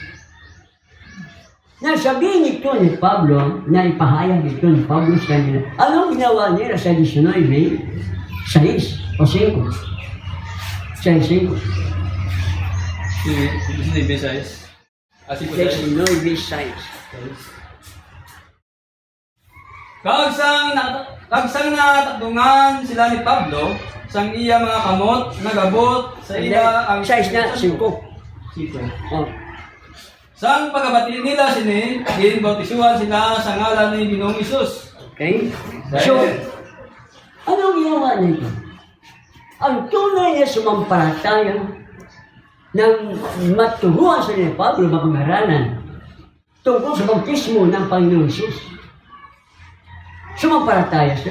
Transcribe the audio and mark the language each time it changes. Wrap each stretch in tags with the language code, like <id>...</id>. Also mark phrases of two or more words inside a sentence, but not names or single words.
<tl>Nasabihin ito ni Pablo, na ipahayag ito ni Pablo sa kanila. Anong ginawa nila sa 19, 6 o 5? Sa 5. Hindi Visayas. Asi po tayo. 19, 6.</tl> <hil>Kagsang natakdungan sila ni Pablo sang iya mga kamot, nagabot sa ila ang</hil> <tl>6 na, 5. Sito. Oh.</tl> <hil>Sang pagkabati nila sini, ginbautisuhan sila sa ngalan ni Ginoong Hesus.</hil> <tl>Okay? So, anong ginawa nito? Ang tunay na sumampalataya nang maturuan sa ni Pablo mapangaralan tungkol sa bautismo ng Panginoon Jesus. Sumampalataya sila.</tl>